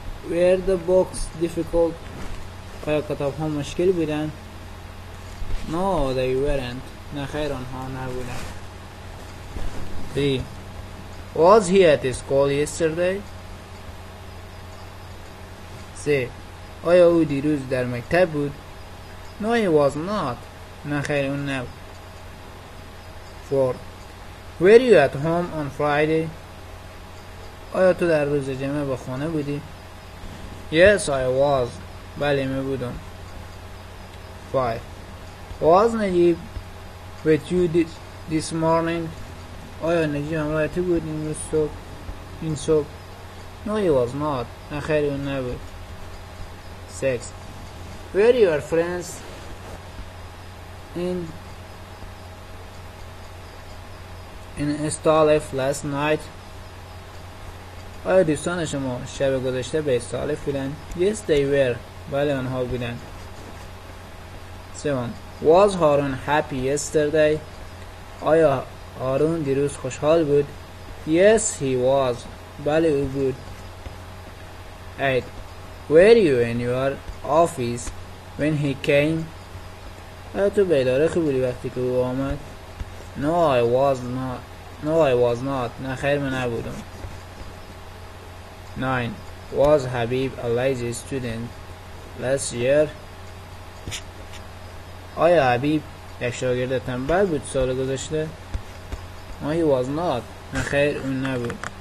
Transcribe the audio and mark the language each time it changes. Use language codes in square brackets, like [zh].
[en] Were the books difficult? [fa] آیا کتاب ها مشکل بودن؟ [en] No, they weren't. [fa] نه خیر آنها نبودن. 3. [en] Was he at school yesterday? 3. [fa] آیا او دیروز در مکتب بود؟ [en] No, he was not. [fa] نه خیر اون نبود. 4. [en] Were you at home on Friday? [fa] آیا تو در روز جمعه به خانه بودی؟ [en] Yes, I was. [fa] بله می بودم. [en] 5. Was Najib with you this morning? [fa] آیا نجیب همراه تو بود این صبح؟ [en] No, he was not. [fa] نه خیر اون نبود. 6. [en] Were your friends in Istalif last night? [fa] آیا دوستان شما شب گذشته به استالف بودن؟ [en] Yes, they were. [fa] بله آنها بودن. 7. [en] Was Haroon happy yesterday? [fa] آیا هارون دیروز خوشحال بود؟ [en] Yes, he was. [fa] بله او بود. 8. [en] Were you in your office when he came? [fa] آیا تو به اداره بودی وقتی که او آمد؟ [en] No, I was not. [fa] نه خیر من نبودم. 9. [en] Was Habib a lazy student last year? [fa] آیا حبیب یک شاگرد تنبل بود سال گذشته؟ [en] No, he was not. [fa] نه خیر اون نبود.